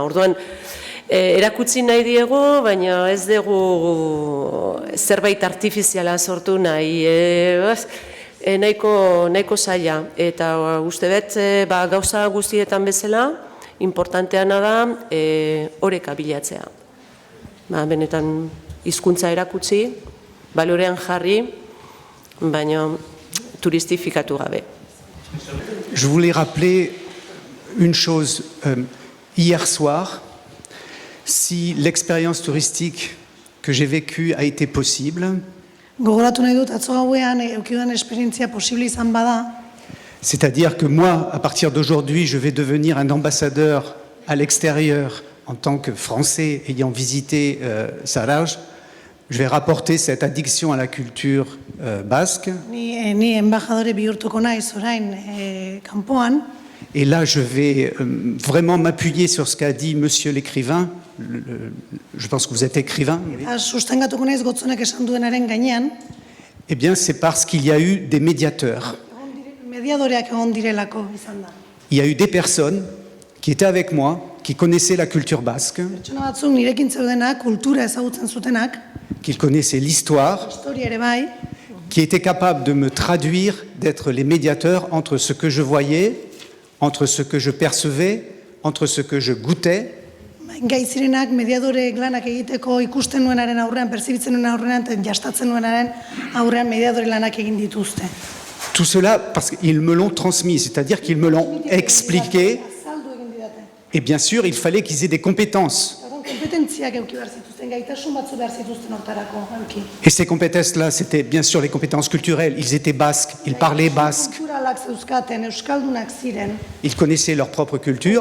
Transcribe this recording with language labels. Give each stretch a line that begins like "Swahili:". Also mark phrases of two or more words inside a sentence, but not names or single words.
Basque: Orduan, erakutsi nahi diegu, baina ez dugu zerbait artifiziala sortu nahi, nahiko zaila, eta uste bet gauza guztietan bezala, importanteana da oreka bilatzea. Benetan hizkuntza erakutsi, balorean jarri, baina turistifikatu gabe.
French: Je voulais rappeler une chose. Hier soir, si l'expérience touristique que j'ai vécue a été possible,
Basque: gogoratu nahi dut, atzo gauean eukidudan esperientzia posible izan bada,
French: c'est-à-dire que moi, à partir d'aujourd'hui, je vais devenir un ambassadeur à l'extérieur en tant que Français ayant visité Zarauz, je vais rapporter cette addiction à la culture basque.
Basque: Ni embajadore bihurtuko naiz orain kanpoan.
French: Et là, je vais vraiment m'appuyer sur ce qu'a dit monsieur l'écrivain. Je pense que vous êtes écrivain.
Basque: Sustengatuko naiz Gotzonek esan duenaren gainean.
French: Eh bien, c'est parce qu'il y a eu des médiateurs.
Basque: Mediadoreak egon direlako izan da.
French: Il y a eu des personnes qui étaient avec moi, qui connaissaient la culture basque,
Basque: Pertsona batzuk nirekin zeudenak, kultura ezagutzen zutenak,
French: qui connaissaient l'histoire,
Basque: historia ere bai,
French: qui étaient capables de me traduire, d'être les médiateurs entre ce que je voyais, entre ce que je percevais, entre ce que je goûtais.
Basque: gai zirenak mediadorek lanak egiteko ikusten nuenaren aurrean, perzibitzen nuen aurrean, eta jastatzen nuenaren aurrean mediadore lanak egin dituzte.
French: Tout cela parce qu'ils me l'ont transmis, c'est-à-dire qu'ils me l'ont expliqué. Et bien sûr, il fallait qu'ils aient des compétences. Et ces compétences-là, c'était bien sûr les compétences culturelles. Ils étaient basques, ils parlaient basque. Ils connaissaient leur propre culture.